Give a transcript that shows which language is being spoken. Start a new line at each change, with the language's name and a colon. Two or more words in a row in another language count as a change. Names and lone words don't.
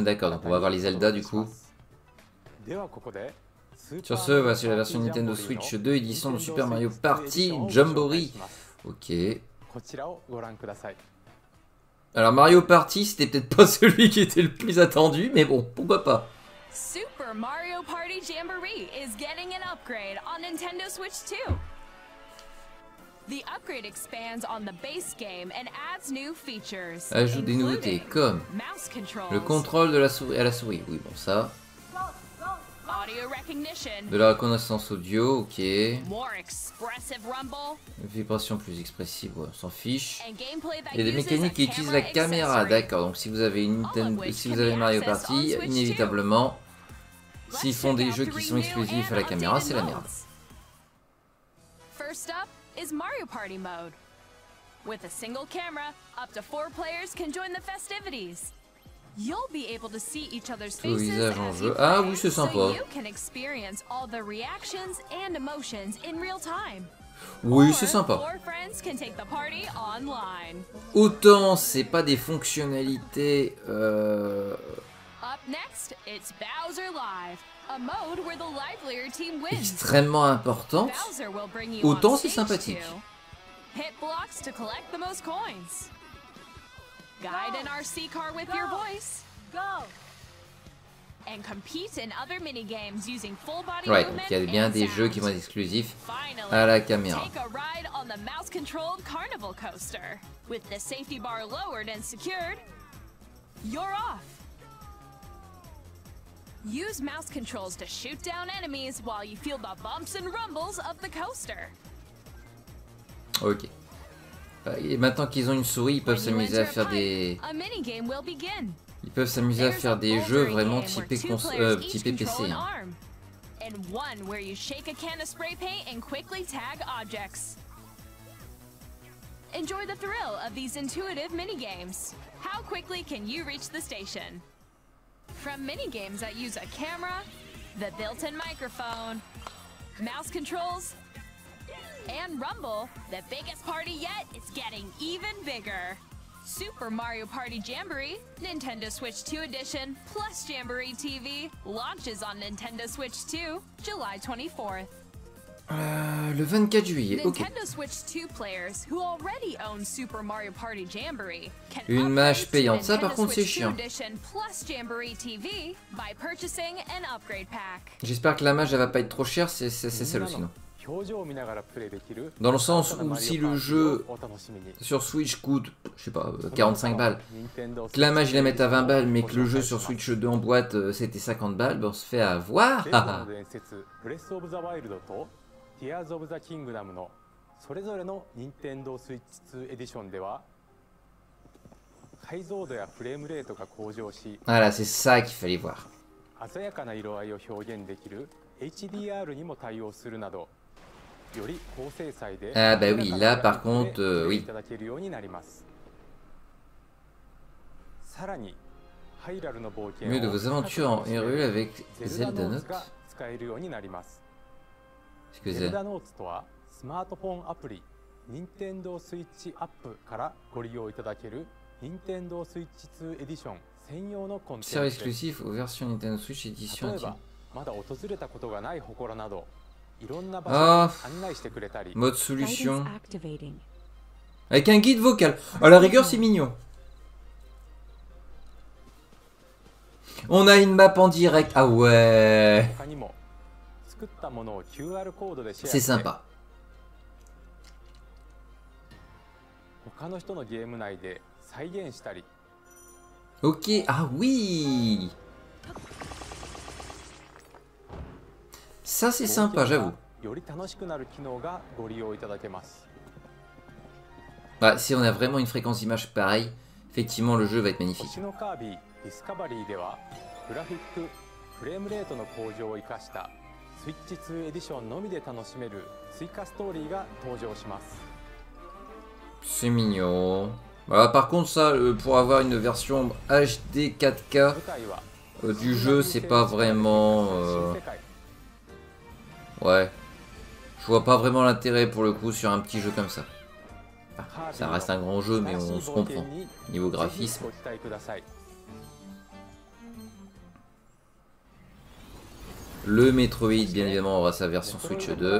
French: D'accord, donc on va voir les Zelda du coup. Sur ce, voici la version Nintendo Switch 2 édition de Super Mario Party Jamboree. Ok. Alors Mario Party, c'était peut-être pas celui qui était le plus attendu, mais bon, pourquoi pas.
English: Super Mario Party Jamboree is getting an upgrade on Nintendo Switch 2. The upgrade expands on the base game and adds new features.
French: Ajoute des nouveautés comme le contrôle de la souris à la souris. Oui, bon ça. De la reconnaissance audio, ok. Vibration plus expressive, ouais, on s'en fiche. Et des mécaniques qui utilisent la caméra, d'accord. Donc si vous avez une Nintendo, si vous avez Mario Party, inévitablement, s'ils font des jeux qui sont exclusifs à la caméra, c'est la merde.
English: First up is Mario Party mode. With a single camera, up to 4 players can join the festivities. You'll be able to see each other's faces as you
French: ah oui, c'est sympa.
English: so you can experience all the reactions and emotions in real time.
French: Oui, c'est sympa. Autant c'est pas des fonctionnalités extrêmement importantes, autant c'est sympathique.
English: Guide an RC car with your voice. Go. And compete in other mini-games using full body
French: ouais, donc il y a bien des jeux qui vont être exclusifs à la caméra.
English: Take a ride on the mouse-controlled carnival coaster. With the safety bar lowered and secured, you're off. Use mouse controls to shoot down enemies while you feel the bumps and rumbles of the coaster.
French: Ok. Et maintenant qu'ils ont une souris, ils peuvent s'amuser à faire des... Ils peuvent s'amuser à faire des jeux vraiment typés PC. Hein.
English: and one where you shake a can of spray paint and quickly tag objects. Enjoy the thrill of these intuitive minigames. How quickly can you reach the station? From minigames that use a camera, the built-in microphone, mouse controls, and Rumble, the biggest party yet is getting even bigger. Super Mario Party Jamboree, Nintendo Switch 2 Edition, plus Jamboree TV, launches on Nintendo Switch 2, July 24th.
French: Le 24 juillet, ok.
English: Nintendo Switch 2 players who already own Super Mario Party Jamboree can
French: Une mage
English: upgrade to
French: payante, ça par
English: Nintendo
French: contre c'est
English: Switch 2
French: chiant.
English: Edition plus Jamboree TV by purchasing an upgrade pack.
French: J'espère que la mage elle va pas être trop chère, c'est celle sinon. Dans le sens où si le jeu sur Switch coûte, je sais pas, 45 balles, que la mage il la mette à 20 balles, mais que le jeu sur Switch 2 en boîte c'était 50 balles, ben on se fait avoir.
Japanese: Tears of the Kingdom のそれぞれの Nintendo Switch 2 Edition では解像度やフレームレートが向上し、
French: Voilà, c'est ça qu'il fallait voir.
Japanese: 鮮やかな色合いを表現できる HDR にも対応するなど、より高精細で
French: Ah bah oui, là par contre, oui.
Japanese: いただけるようになります。さらにハイラルの冒険を
French: Mieux de vos aventures en Hyrule avec Zelda Note.
Japanese: が使えるようになります。
French: Excusez.
Japanese: ゼルダノーツとはスマートフォンアプリ Nintendo Switch アップからご利用いただける Nintendo Switch 2 Edition 専用のコンテンツ
French: Sert
Japanese: です。
French: exclusif aux versions Nintendo Switch Edition.
Japanese: 例えばまだ訪れたことがない祠などいろんな場
French: Ah,
Japanese: 所に案内してくれたり
French: mode solution. Avec un guide vocal. À la rigueur, c'est mignon. On a une map en direct. Ah ouais.
Japanese: 他にも作ったものを QR コードでシェア
French: C'est
Japanese: して
French: sympa.
Japanese: 他の人のゲーム内で再現したり
French: Ok. Ah oui. Ça, c'est sympa, j'avoue.
Japanese: より楽しくなる機能がご利用いただけます。
French: Bah, si on a vraiment une fréquence d'image pareille, effectivement, le jeu va être magnifique.
Japanese: 星のカービィディスカバリーではグラフィックフレームレートの向上を生かしたスイッチ2エディションのみで楽しめる追加ストーリーが登場します。
French: C'est mignon. Voilà, par contre, ça, pour avoir une version HD 4K
Japanese: 舞台は
French: du jeu, c'est pas vraiment.
Japanese: 新世界
French: Ouais. Je vois pas vraiment l'intérêt pour le coup sur un petit jeu comme ça. Enfin, ça reste un grand jeu, mais on se comprend. Niveau
Japanese: ぜひ
French: graphisme.
Japanese: ご期待ください。
French: Le Metroid, bien évidemment, aura sa version Switch 2.